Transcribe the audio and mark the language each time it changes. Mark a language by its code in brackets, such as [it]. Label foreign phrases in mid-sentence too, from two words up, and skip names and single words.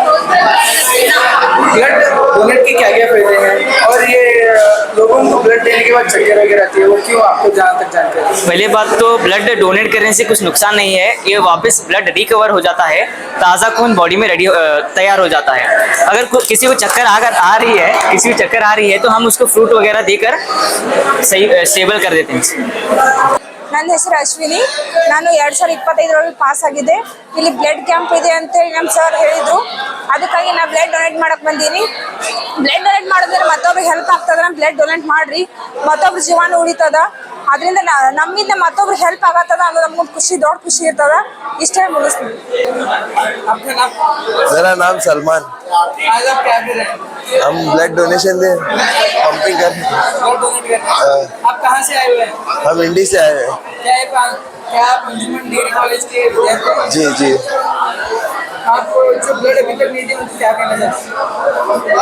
[en] blood donate [hi] के क्या क्या फायदे हैं और ये लोगों को ब्लड देने के बाद चक्कर वगैरह आती है, वो क्यों आपको जहाँ तक जानकारी? पहले बात तो [en] blood donate [hi] करने से कुछ नुकसान नहीं है, ये वापस [en] blood recover [hi] हो जाता है, ताज़ा खून बॉडी में तैयार हो जाता है। अगर किसी को चक्कर आ रही है तो हम उसको फ्रूट वगैरह देकर सही स्टेबल कर देते हैं। [kn] ನನ್ನ ಹೆಸರು ಅಶ್ವಿನಿ, ನಾನು 2025 ಪಾಸ್ ಆಗಿದೆ. ಇಲ್ಲಿ [en] blood camp [kn] ಇದೆ ಅಂತ ಹೇಳಿ ನಮ್ಮ ಸರ್ ಹೇಳಿದ್ರು, ಅದಕ್ಕಾಗಿ ನಾನು [en] blood donate [kn] ಮಾಡಕ್ಕೆ ಬಂದೀನಿ. [en] blood donate [kn] ಮಾಡೋದ್ರೆ ಮತ್ತೊಬ್ರಿಗೆ ಹೆಲ್ಪ್ ಆಗ್ತದ, [en] blood donate [kn] ಮಾಡ್ರಿ, ಮತ್ತೊಬ್ರ ಜೀವನ ಉಳಿತದ, ಅದರಿಂದ ನಮ್ಮಿಂದ ಮತ್ತೊಬ್ರಿಗೆ ಹೆಲ್ಪ್ ಆಗತ್ತದ ಅನ್ನೋದು ನಮ್ಗೊಂದು ಖುಷಿ, ದೊಡ್ಡ ಖುಷಿ ಇರ್ತದ. ಇಷ್ಟೇ ಮುಗಿಸ್ತೀನಿ. [hi] मेरा नाम सलमान। आज आप क्या कर रहे हैं? हम [en] blood donation [hi] दे पंपिंग कर। आप कहाँ से आए हुए हैं? हम इंडी से आए हैं। क्या आप अंजुमन डिग्री कॉलेज के विद्यार्थी हैं? जी जी। आप जो ब्लड अभी तक नहीं दिए उनको क्या कहना चाहते हैं?